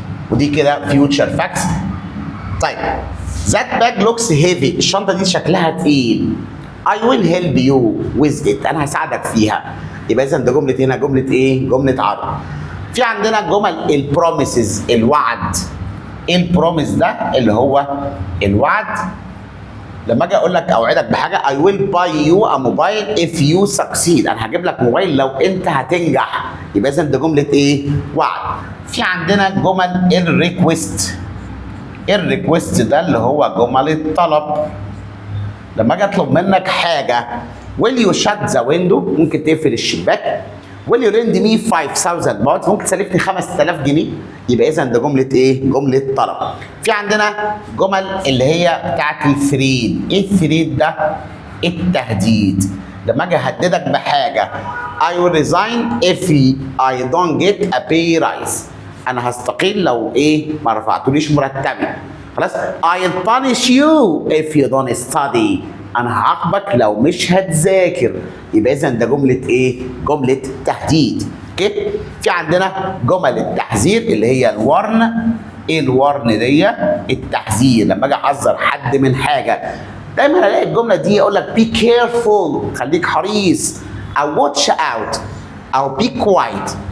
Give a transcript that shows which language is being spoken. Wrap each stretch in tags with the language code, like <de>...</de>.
<ar>ودي كده فيوتشر فاكتس. طيب ذات باج لوكس هيفي. الشنطه دي شكلها تقيل.</ar> <en>I will help you with it.</en> <ar>انا هساعدك فيها. يبقى اذا ده جمله هنا جمله ايه؟ جمله عرض. في عندنا جمل البروميسز الوعد. ايه البروميس ده؟ اللي هو الوعد. لما اجي اقول لك اوعدك بحاجه</ar> <en>I will buy you a mobile if you succeed.</en> <ar>انا هجيب لك موبايل لو انت هتنجح. يبقى اذا ده جمله ايه؟ وعد. في عندنا جمل الريكوست. الريكوست ده اللي هو جمل الطلب. لما اجي اطلب منك حاجه</ar> <en>will you shut the window.</en> <ar>ممكن تقفل الشباك.</ar> <en>will you lend me 5000 baht.</en> <ar>ممكن تسلفني 5000 جنيه. يبقى اذا ده جمله ايه؟ جمله طلب. في عندنا جمل اللي هي بتاعت الثريد. ايه الثريد ده؟ التهديد. لما اجي اهددك بحاجه</ar> <en>I will resign if I don't get a pay rise.</en> <ar>انا هستقيل لو ايه؟ ما رفعتوليش مرتبي. خلاص؟</ar> <en>I'll punish you if you don't study.</en> <ar>انا هعاقبك لو مش هتذاكر. يبقى اذا ده جمله ايه؟ جمله تهديد. اوكي؟ في عندنا جمل التحذير اللي هي الورن. ايه الورن دي؟ التحذير. لما اجي احذر حد من حاجه دايما الاقي الجمله دي اقول لك</ar> <en>be careful.</en> <ar>خليك حريص. او</ar> <en>watch out</en> <ar>او</ar> <en>be quiet.</en>